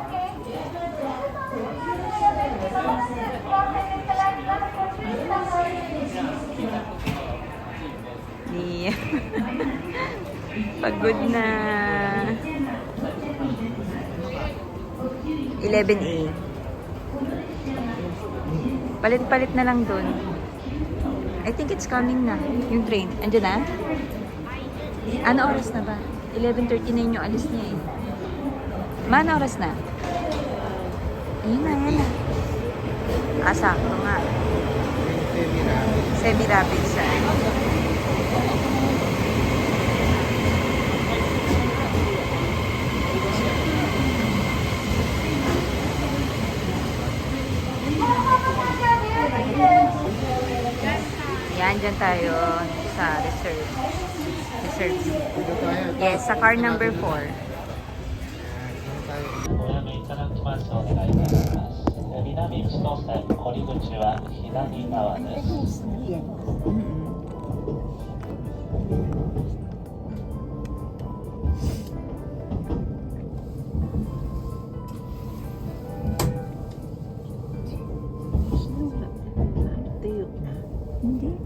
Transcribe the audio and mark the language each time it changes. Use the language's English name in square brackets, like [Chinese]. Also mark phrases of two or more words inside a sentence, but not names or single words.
[Filipino] Yeah. Pagod na. 11A. Palit-palit na lang dun. [English] I think it's coming [Filipino] na. Yung train. Andiyan na? Ano oras na ba? 11:39 yung alis niya eh. Ma, ano oras na? Ayun na, ayun na. Sakto nga. Semi-rapid sa Yan, dyan tayo sa reserve. [English] Reserve seat. [Filipino] Yes, sa [English] car number [Filipino] 4. [Japanese] おやめいただきます。お願いいたします。南口の線、降り口は左側です。 [Filipino] Tuyo na. Hindi.